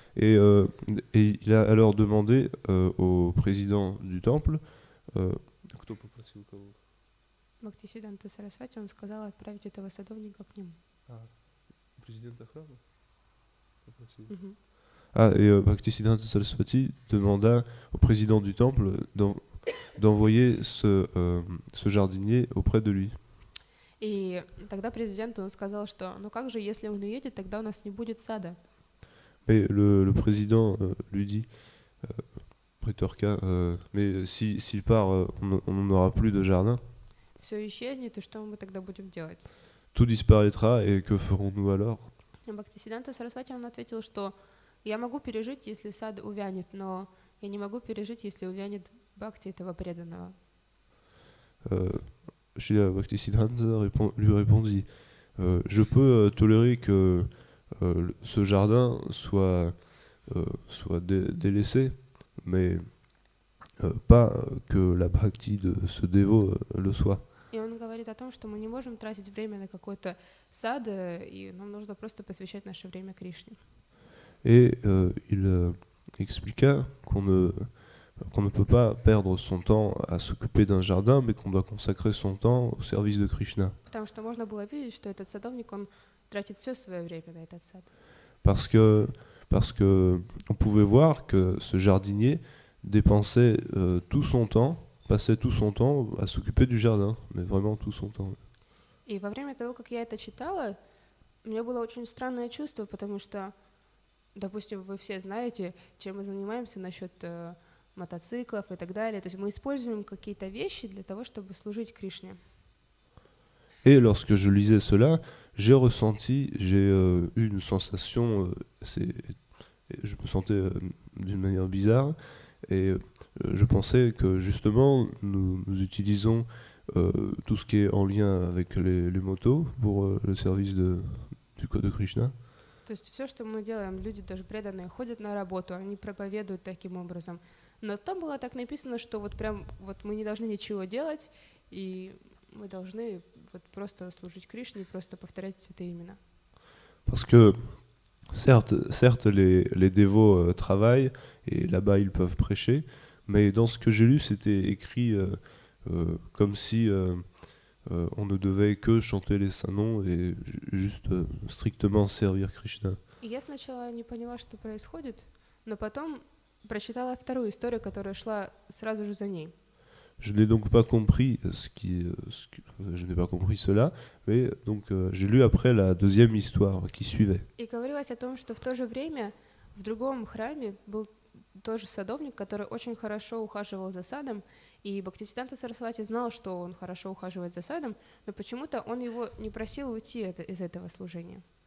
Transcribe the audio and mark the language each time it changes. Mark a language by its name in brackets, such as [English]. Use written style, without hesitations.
[French] Et il a alors demandé au président du temple. [Russian] Кто попросил кого? Бхактисиданта Сарасвати, он сказал отправить этого садовника к нему. Президента храма попросил. Мгм. [French] Et Bhaktisiddhanta Saraswati demanda au président du temple d'envoyer ce jardinier auprès de lui. [Russian] И тогда президенту он сказал, что ну как же, если он уедет, тогда у нас не будет сада. [French] Mais le président lui dit, Prétorka, mais s'il part, on n'aura plus de jardin. [Russian] Все исчезнет, и что мы тогда будем делать? [French] Tout disparaîtra, et que ferons-nous alors? [Russian] И Бхактисиданта Сарасвати, он ответил, что я могу пережить, если сад увянет, но я не могу пережить, если увянет бхакти этого преданного. [French] Srila Bhaktisiddhanta lui répondit, je peux tolérer que ce jardin soit délaissé, mais pas que la bhakti de ce dévot le soit. [Russian] И он говорит о том, что мы не можем тратить время на какой-то сад, и нам нужно просто посвящать наше время Кришне. [French] Et il expliqua qu'on ne peut pas perdre son temps à s'occuper d'un jardin, mais qu'on doit consacrer son temps au service de Krishna. [Russian] Потому что можно было видеть, что этот садовник, он тратит все свое время на этот сад. [French] Parce que on pouvait voir que ce jardinier dépensait tout son temps, passait tout son temps à s'occuper du jardin, mais vraiment tout son temps. [Russian] И во время того, как я это читала, у меня было очень странное чувство, потому что, допустим, вы все знаете, чем мы занимаемся насчет мотоциклов и так далее. То есть мы используем какие-то вещи для того, чтобы служить Кришне. [French] Et lorsque je lisais cela, j'ai eu une sensation, je me sentais d'une manière bizarre, et je pensais que justement nous utilisons tout ce qui est en lien avec les motos pour le service du code de Krishna. [Russian] То есть все, что мы делаем, люди даже преданные ходят на работу, они проповедуют таким образом. Но там было так написано, что вот прям вот мы не должны ничего делать, и мы должны вот просто служить Кришне, просто повторять святые имена. [French] Parce que certes les dévots travaillent et là-bas ils peuvent prêcher, mais dans ce que j'ai lu c'était écrit comme si on ne devait que chanter les saints noms et juste strictement servir Krishna. [Russian] И я сначала не поняла, что происходит, но потом прочитала вторую историю, которая шла сразу же за ней. [French] Je n'ai donc pas compris je n'ai pas compris cela, mais donc j'ai lu après la deuxième histoire qui suivait. [Russian] И говорилось о том, что в то же время в другом храме был тоже садовник, который очень хорошо ухаживал за садом, и Бхактисиданта Сарасвати знал, что он хорошо ухаживает за садом, но почему-то он его не просил уйти из этого служения.